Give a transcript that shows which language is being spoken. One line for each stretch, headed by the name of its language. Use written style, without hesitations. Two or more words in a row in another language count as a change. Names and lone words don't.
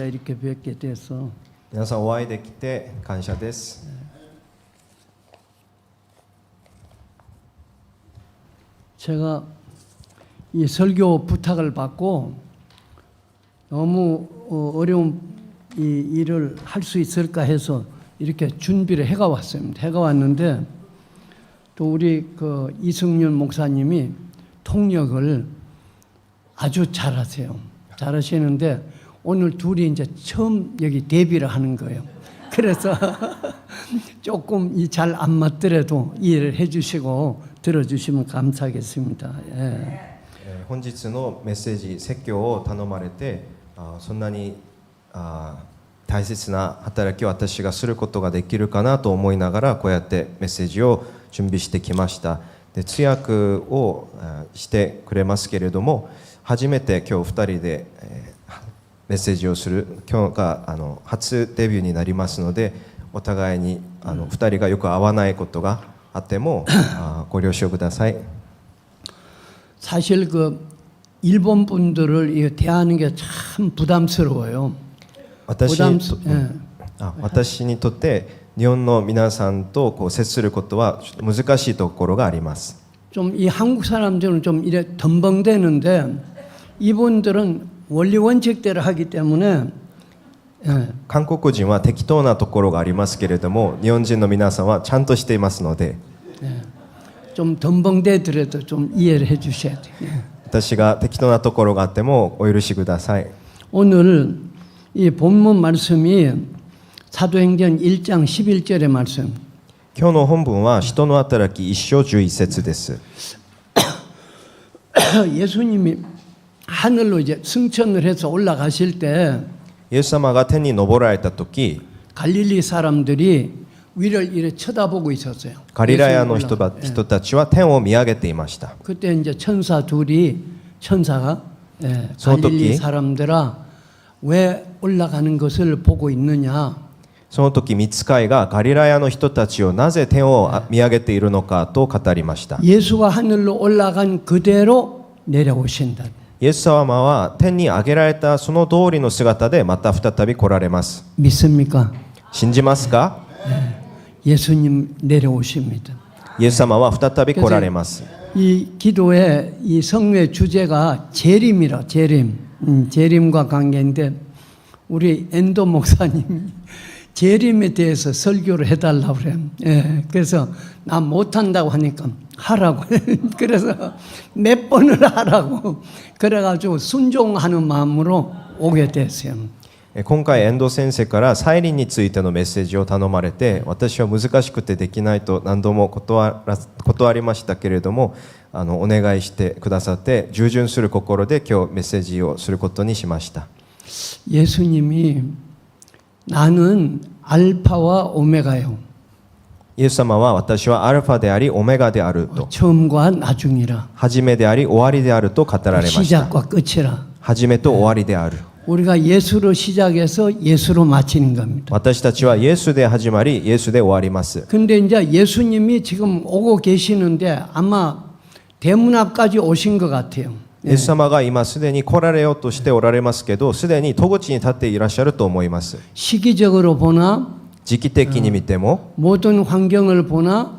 Korean: 이렇게 뵙게 돼서.
Japanese: 皆さんお会いできて感謝です。
Korean: 제가 이 설교 부탁을 받고 너무 어려운 이 일을 할 수 있을까 해서 이렇게 준비를 해가 왔습니다. 해가 왔는데 또 우리 그 이승윤 목사님이 통역을 아주 잘하세요. 잘하시는데 오늘 둘이 이제 처음 여기 데뷔를 하는 거예요. 그래서 조금 잘 안 맞더라도 이해를 해주시고 들어주시면 감사하겠습니다. 예.
Japanese: 本日のメッセージ説教を頼まれて、そんなに大切な働きを私がすることができるかなと思いながら、こうやってメッセージを準備してきました。で通訳をしてくれますけれども、初めて今日2人でメッセージをする、今日が初デビューになりますので、お互いに2人がよく合わないことがあってもご了承ください。
Korean: 사실 그 일본 분들을 대하는 게 참 부담스러워요.
Japanese: 私にとって日本の皆さんとこう接することは難しいところがあります。
Korean: 좀 이 한국 사람들은 좀 이래 덤벙대는데 이분들은 원리 원칙대로 하기 때문에
Japanese: 韓国人は適当なところがありますけれども、日本人の皆さんはちゃんとしていますので、
Korean: 좀 덤벙대더라도 좀 이해를 해주셔야 돼요.
Japanese: 私が適当なところがあってもお許しください。
Korean: 오늘 이 본문 말씀이 사도행전 1장 11절의 말씀.
Japanese: 今日の本文は人の働き1章11節です。
Korean: 예수님이 하늘로 이제 승천을 해서 올라가실 때
Japanese: イエス様が天に昇られた時、
Korean: 갈릴리 사람들이 위를 이렇게 쳐다보고 있었어요.
Japanese: ガリラヤの
Korean: 예수님
Japanese: 人
Korean: 올라갈 때.
Japanese: 人たちは天を見上げていました。
Korean: 그때 이제 천사가 소토끼. 갈릴리 사람들아 왜 올라가는 것을 보고 있느냐.
Japanese: その時御使いがガリラヤの人たちをなぜ天を見上げているのかと語りました。
Korean: 예수가 하늘로 올라간 그대로 내려오신다.
Japanese: イエス様は天に上げられたその通りの姿でまた再び来られます。
Korean: 믿습니까?
Japanese: 信じますか？
Korean: 예수님 내려오십니다.
Japanese: イエス様は再び来られます。
Korean: 이 기도의 이 성례 주제가 재림이라 재림과 관계인데 우리 엔도 목사님 재림에 대해서 설교를 해달라고 그래요. 예, 그래서 나 못한다고 하니까 하라고. 그래서 몇 번을 하라고. 그래가지고 순종하는 마음으로 오게 됐어요.
Japanese: 今回遠藤先生から再臨についてのメッセージを頼まれて、私は難しくてできないと何度も断りましたけれども、お願いしてくださって従順する心で今日メッセージをすることにしました。
Korean: 예수님이 나는 알파와 오메가요.
Japanese: イエス様は私はアルファでありオメガであると、
Korean: 처음과 나중이라.
Japanese: 始めであり終わりであると語られました。
Korean: 시작과 끝이라.
Japanese: 始めと終わりである。
Korean: 우리가 예수로 시작해서 예수로 마치는 겁니다.
Japanese: 私たちはイエスで始まりイエスで終わります。
Korean: 근데 이제 예수님이 지금 오고 계시는데 아마 대문 앞까지 오신 것 같아요.
Japanese: イエス様が今すでに来られようとしておられますけど、すでに戸口に立っていらっしゃると思います。
Korean: 시기적으로 보나
Japanese: 時期的に見ても
Korean: 모든 환경을 보나